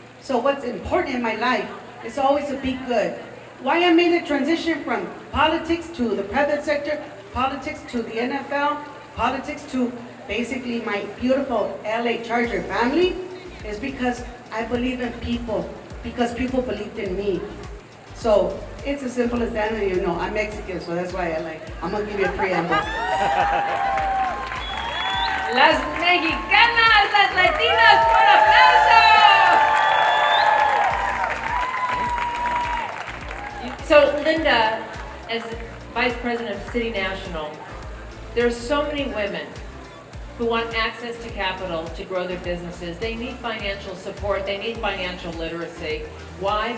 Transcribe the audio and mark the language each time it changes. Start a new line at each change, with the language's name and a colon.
English: So what's important in my life is always to be good. Why I made the transition from politics to the private sector, politics to the NFL, politics to basically my beautiful LA Charger family is because I believe in people, because people believed in me. So it's as simple as that, and I'm Mexican, so that's why I'm gonna give you a preamble.
Spanish: Las mexicanas, las latinas, por aplauso!
English: So Linda, as Vice President of City National, there are so many women who want access to capital to grow their businesses. They need financial support, they need financial literacy. Why?